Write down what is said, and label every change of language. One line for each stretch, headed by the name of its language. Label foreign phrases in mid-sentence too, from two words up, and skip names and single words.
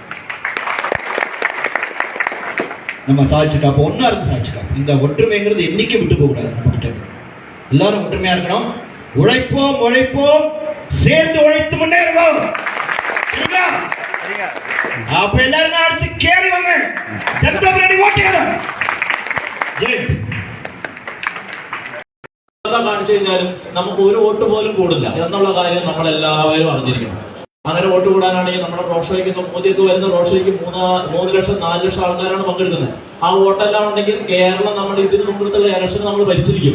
Tamil: நம்ம சாட்சி காப்போம், ஒன்னா இருக்கு சாட்சி காப்போம். இந்த ஒற்றுமைங்கிறது என்னைக்கு விட்டு போக கூடாது. நம்ம கிட்ட எல்லாரும் ஒற்றுமையா இருக்கணும். உழைப்போம் உழைப்போம், சேர்ந்து உழைத்து முன்னேறுவோம். அப்ப எல்லாரும் அடிச்சு கேறி வாங்க, ஓட்டிக்கணும்.
Malayalam: കാണിച്ചു കഴിഞ്ഞാലും നമുക്ക് ഒരു വോട്ട് പോലും കൂടില്ല എന്നുള്ള കാര്യം നമ്മളെല്ലാവരും അറിഞ്ഞിരിക്കണം. അങ്ങനെ വോട്ട് കൂടാനാണെങ്കിൽ നമ്മുടെ റോഡ് ഷോയ്ക്ക് മോദിയൊക്കെ വരുന്ന റോഡ് ഷോയ്ക്ക് 3 ലക്ഷം 4 ലക്ഷം ആൾക്കാരാണ് പങ്കെടുക്കുന്നത്. ആ വോട്ടെല്ലാം ഉണ്ടെങ്കിൽ കേരളം നമ്മൾ ഇതിന് മുമ്പത്തുള്ള ഇലക്ഷൻ നമ്മൾ ഭരിച്ചിരിക്കും.